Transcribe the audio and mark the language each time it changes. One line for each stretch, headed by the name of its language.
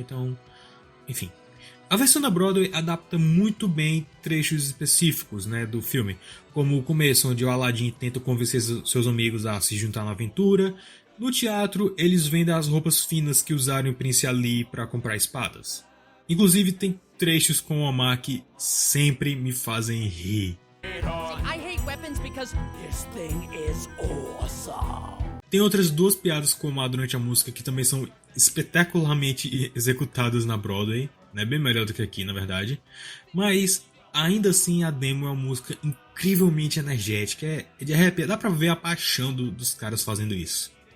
Portuguese: Então, enfim. A versão da Broadway adapta muito bem trechos específicos, né, do filme, como o começo, onde o Aladdin tenta convencer seus amigos a se juntar na aventura. No teatro, eles vendem as roupas finas que usaram o Prince Ali para comprar espadas. Inclusive, tem trechos com o Omar que sempre me fazem rir.
English: I hate weapons because this thing is awesome.
Portuguese: Tem outras duas piadas com o Omar durante a música que também são espetacularmente executadas na Broadway, né? Bem melhor do que aqui, na verdade. Mas, ainda assim, a demo é uma música incrivelmente energética. É de arrepiar, dá pra ver a paixão dos caras fazendo isso.